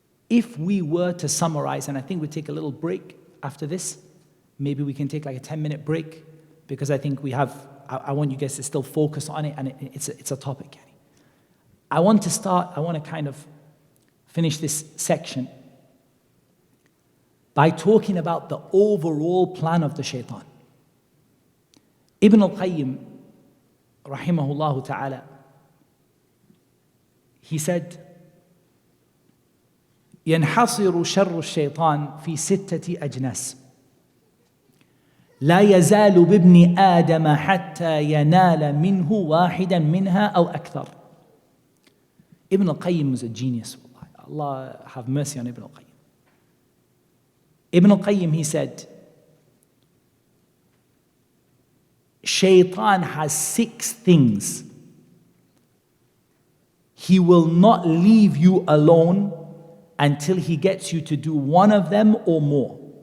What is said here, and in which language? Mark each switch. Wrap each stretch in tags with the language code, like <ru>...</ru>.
<en>If we were to summarize, and I think we'll take a little break after this, maybe we can take like a 10-minute break, because I think I want you guys to still focus on it, and it's a topic. I want to kind of finish this section by talking about the overall plan of the Shaytan. Ibn al-Qayyim, rahimahullah ta'ala, he said,</en> <ar>ينحصر شر الشيطان في 6 أجناس لا يزال بابن آدم حتى ينال منه واحدا منها أو أكثر.</ar> <en>Ibn al-Qayyim was a genius. Allah have mercy on Ibn al-Qayyim. Ibn al-Qayyim, he said, Shaytan has 6 things. He will not leave you alone until he gets you to do one of them or more.</en>